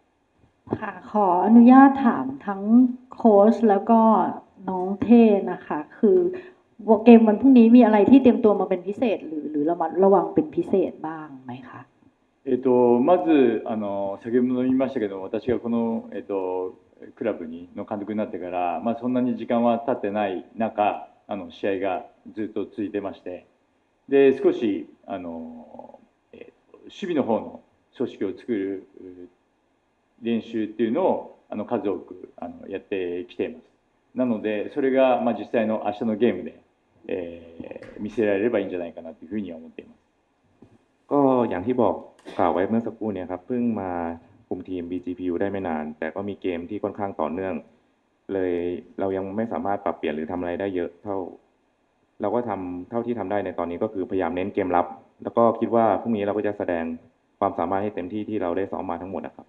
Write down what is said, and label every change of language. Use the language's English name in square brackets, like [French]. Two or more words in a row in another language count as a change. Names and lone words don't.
[Thai] ค่ะขออนุญาตถามทั้งโค้ชแล้วก็น้องเท่นะคะคือเกมวันพรุ่งนี้มีอะไรที่เตรียมตัวมาเป็นพิเศษหรือระมัดระวังเป็นพิเศษบ้างไหมคะ [Japanese] まず先ほども言いましたけど私がこの、クラブの監督になってから、そんなに時間は経ってない中試合がずっと続いてましてで少し守備の方の組織を作る練習っていうのを数多くやってきています。なので、それが実際の明日のゲームで、見せられればいいんじゃないかなというふうには思っています。 [Thai] ก็อย่างที่บอกกล่าวไว้เมื่อสักครู่เนี่ยครับเพิ่งมาคุมทีม BGPU ได้ไม่นาน แต่ก็มีเกมที่ค่อนข้างต่อเนื่อง เลยเรายังไม่สามารถปรับเปลี่ยนหรือทำอะไรได้เยอะเท่า เราก็ทำเท่าที่ทำได้ในตอนนี้ก็คือพยายามเน้นเกมรับ แล้วก็คิดว่าพรุ่งนี้เราก็จะแสดงความสามารถให้เต็มที่ที่เราได้ซ้อมมาทั้งหมดนะครับ